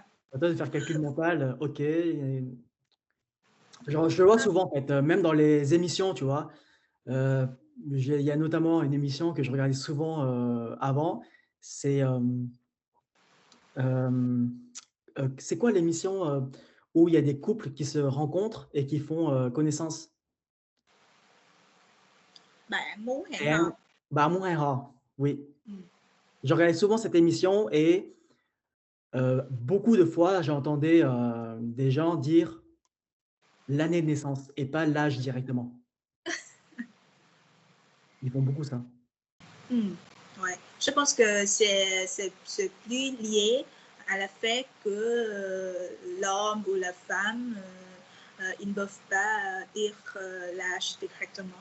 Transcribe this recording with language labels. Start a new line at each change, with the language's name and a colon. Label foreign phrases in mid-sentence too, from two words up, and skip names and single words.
French: C'est à toi de faire le calcul mental, OK et je le vois souvent, en fait, même dans les émissions, tu vois? Heu, il y a notamment une émission que je regardais souvent, avant, c'est, hem, c'est quoi l'émission, où il y a des couples qui se rencontrent et qui font, connaissance? Bạn muốn hẹn C'est un hò. Bà Muốn Hẹn Hò, oui. Ừ. Je regardais souvent cette émission et beaucoup de fois, j'entendais, des gens dire l'année de naissance et pas l'âge directement. Ils font beaucoup ça. Ouais. Je pense que c'est plus lié à la fait que l'homme ou la femme, ils ne peuvent pas dire l'âge directement.